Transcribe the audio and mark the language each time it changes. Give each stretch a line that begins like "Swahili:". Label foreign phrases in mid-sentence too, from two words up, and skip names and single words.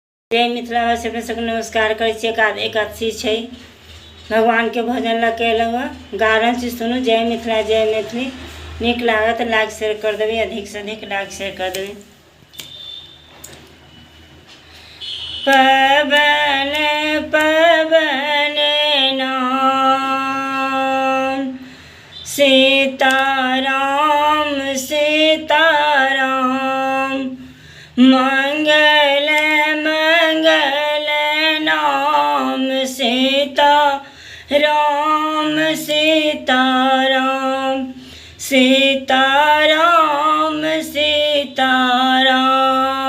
Maithili: जय मिथिलावासी अपने सबके नमस्कार करै छी। एकादशी छै, भगवान के भजन ला कयलहुँ गा रहल छी, सुनू। जय मिथिला जय मैथिली। नीक लागत
English: like share
Maithili: कर देबै, अधिक से अधिक
English: like share
Maithili: कर देबै। पवन पवन नाम सीताराम सीताराम, मंगल मंगल नाम सीताराम सीताराम, सीताराम सीताराम।